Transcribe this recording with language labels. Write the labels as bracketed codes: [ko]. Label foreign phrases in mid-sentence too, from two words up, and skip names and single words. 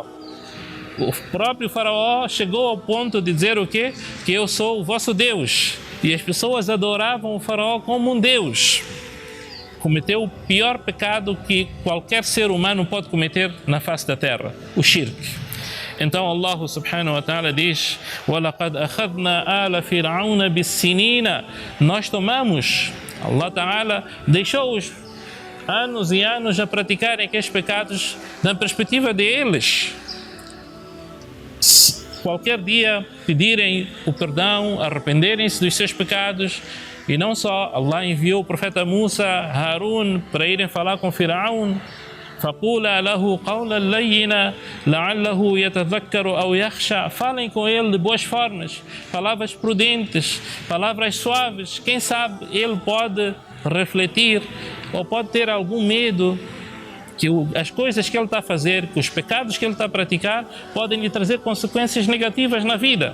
[pt] O próprio Faraó chegou ao ponto de dizer o quê? Que eu sou o vosso Deus. E as pessoas adoravam o Faraó como um Deus. Cometeu o pior pecado que qualquer ser humano pode cometer na face da terra, o shirk. [ar] Então الله سبحانه وتعالى diz: وَلَقَدْ أَخَذْنَا آلَ فِرْعَوْنَ بِالسِّنِينَ. [pt] Nós tomamos, [ar] الله تعالى [pt] deixou-os anos e anos a praticarem aqueles pecados na perspectiva deles. Qualquer dia pedirem o perdão, arrependerem-se dos seus pecados. E não só, Allah enviou o profeta Musa, Harun, para irem falar com Firaun. [ar] فَقُولَا لَهُ قَوْلًا لَيِّنًا لَعَلَّهُ يَتَذَكَّرُ أَوْ يَخْشَى. [pt] Falem com ele de boas formas, palavras prudentes, palavras suaves. Quem sabe ele pode refletir ou pode ter algum medo que as coisas que ele está a fazer, que os pecados que ele está a praticar podem lhe trazer consequências negativas na vida.